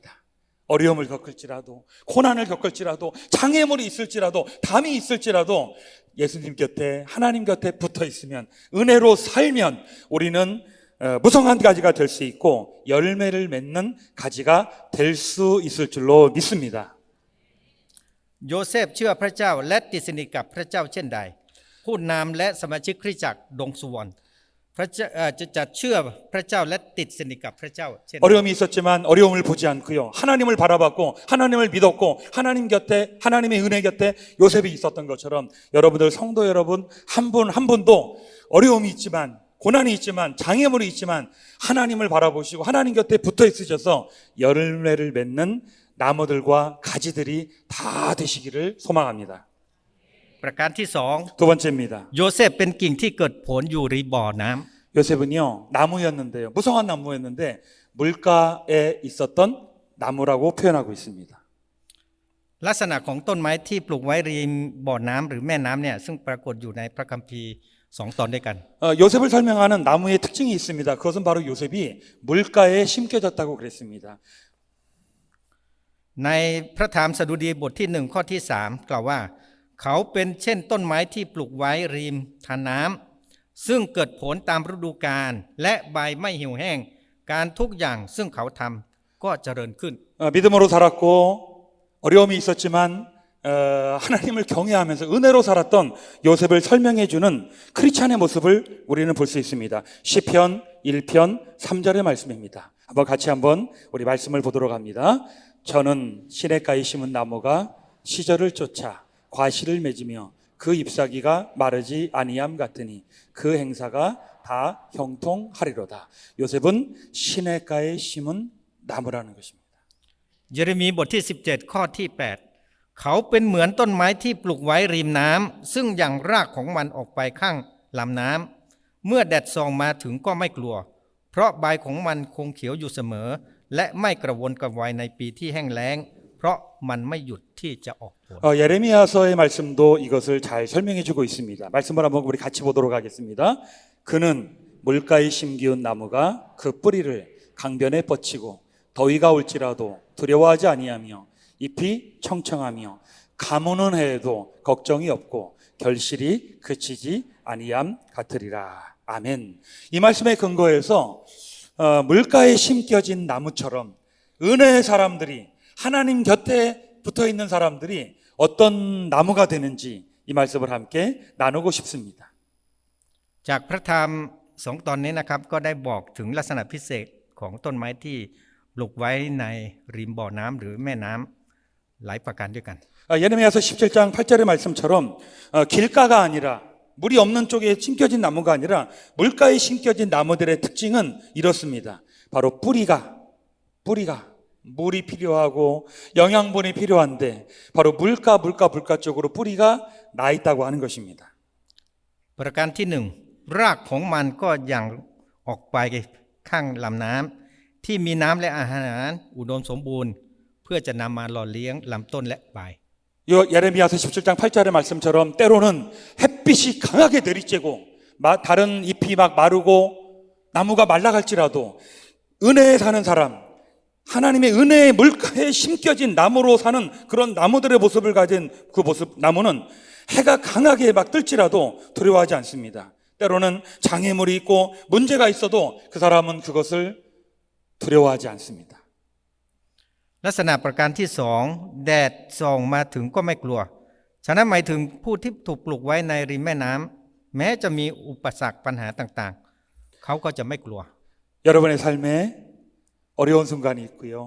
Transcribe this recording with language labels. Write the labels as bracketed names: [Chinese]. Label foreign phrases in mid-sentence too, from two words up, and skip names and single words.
[Korean] 어려움을 겪을지라도 고난을 겪을지라도 장애물이 있을지라도 담이 있을지라도 예수님 곁에 하나님 곁에 붙어 있으면 은혜로 살면 우리는 무성한 가지가 될 수 있고 열매를 맺는 가지가 될 수 있을 줄로 믿습니다. [Thai] โยเซฟเชื่อพระเจ้าและติดสนิทกับพระเจ้าเช่นใดผู้นำและสมาชิกคริสตจักรดงสุวรรณพระเจ้าจะเชื่อพระเจ้าและติดสนิทกับพระเจ้าเช่นใด [Korean] 어려움이 있었지만 어려움을 보지 않고요. 하나님을 바라봤고 하나님을 믿었고 하나님 곁에 하나님의 은혜 곁에 요셉이 있었던 것처럼 여러분들 성도 여러분 한 분 한 분도 어려움이 있지만 고난이 있지만 장애물이 있지만 하나님을 바라보시고 하나님 곁에 붙어 있으셔서 열매를 맺는 나무들과 가지들이 다 되시기를 소망합니다. [Thai] ประการที่สอง [Korean] 두 번째입니다. [Thai] โยเซฟเป็นกิ่งที่เกิดผลอยู่ริมบ่อน้ำ [Korean] 요셉은요 나무였는데요 무성한 나무였는데 물가에 있었던 나무라고 표현하고 있습니다. [Thai] ลักษณะของต้นไม้ที่ปลูกไว้ริมบ่อน้ำหรือแม่น้ำเนี่ยซึ่งปรากฏอยู่ในพระคัมภีร์สองตอนด้วยกัน [Korean] 요셉을 설명하는 나무의 특징이 있습니다. 그것은 바로 요셉이 물가에 심겨졌다고 그랬습니다. [Thai] ในพระธรรมสดุดีบทที่1ข้อที่3กล่าวว่าเขาเป็นเช่นต้นไม้ที่ปลูกไว้ริมทานน้ำซึ่งเกิดผลตามฤดูกาลและใบไม่เหี่ยวแห้งการทุกอย่างซึ่งเขาทำก็เจริญขึ้น [Korean] 믿음으로 살았고 어려움이 있었지만 하나님을 경외하면서 은혜로 살았던 요셉을 설명해주는 크리스찬의 모습을 우리는 볼 수 있습니다. 시편 1편 3절의 말씀입니다. 한번 우리 말씀을 보도록 합니다. 저는 시냇가에 심은 나무가 시절을 쫓아 과실을 맺으며 그 잎사귀가 마르지 아니함 같으니 그 행사가 다 형통하리로다. 요셉은 시냇가에 심은 나무라는 것입니다. [Thai] เยเรมีบทที่17ข้อที่8เขาเป็นเหมือนต้นไม้ที่ปลูกไว้ริมน้ำซึ่งยังรากของมันออกไปข้างลำน้ำเมื่อแดดส่องมาถึงก็ไม่กลัวเพราะใบของมันคงเขียวอยู่เสมอและไม่กระวนกระวายในปีที่แห้งแล้งเพราะมันไม่หยุดที่จะออกผล [Korean] 예레미야서의 말씀도 이것을 잘 설명해 주고 있습니다. 말씀을 한번 우리 같이 보도록 하겠습니다. 그는 물가에 심기운 나무가 그 뿌리를 강변에 뻗치고 더위가 올지라도 두려워하지 아니하며 잎이 청청하며 가무는 해에도 걱정이 없고 결실이 그치지 아니함 같으리라. 아멘. 이 말씀에 근거해서 물가에 심겨진 나무처럼 은혜의 사람들이 하나님 곁에 붙어 있는 사람들이 어떤 나무가 되는지 이 말씀을 함께 나누고 싶습니다. [Thai] จากพระธรรม2ตอนนี้นะครับก็ได้บอกถึงลักษณะพิเศษของต้นไม้ที่ปลูกไว้ในริมบ่อน้ำหรือแม่น้ำหลายประการด้วยกัน [Korean] 예레미야서 17장 8절의 말씀처럼 길가가 아니라 물이 없는 쪽에 심겨진 나무가 아니라 물가에 심겨진 나무들의 특징은 이렇습니다. 바로 뿌리가 물이 필요하고 영양분이 필요한데 바로 물가 쪽으로 뿌리가 나 있다고 하는 것입니다. [Thai] ประการที่1รากของมันก็ยังออกไปข้างลำน้ำที่มีน้ำและอาหารอุดมสมบูรณ์เพื่อจะนำมาหล่อเลี้ยงลำต้นและใบ [Korean] 예레미야서 17장 8절의 말씀처럼 때로는 햇빛이 강하게 내리쬐고 다른 잎이 막 마르고 나무가 말라갈지라도 은혜에 사는 사람 하나님의 은혜의 물가에 심겨진 나무로 사는 그런 나무들의 모습을 가진 그 모습 나무는 해가 강하게 막 뜰지라도 두려워하지 않습니다. 때로는 장애물이 있고 문제가 있어도 그 사람은 그것을 두려워하지 않습니다. [Thai] ลักษณะประการที่2แดดส่องมาถึงก็ไม่กลัวฉะนั้นหมายถึงผู้ที่ถูกปลูกไว้ในริมแม่น้ำแม้จะมีอุปสรรคปัญหาต่างๆเขาก็จะไม่กลัว [Korean] 여러분의 삶에 어려운 순간이 있고요.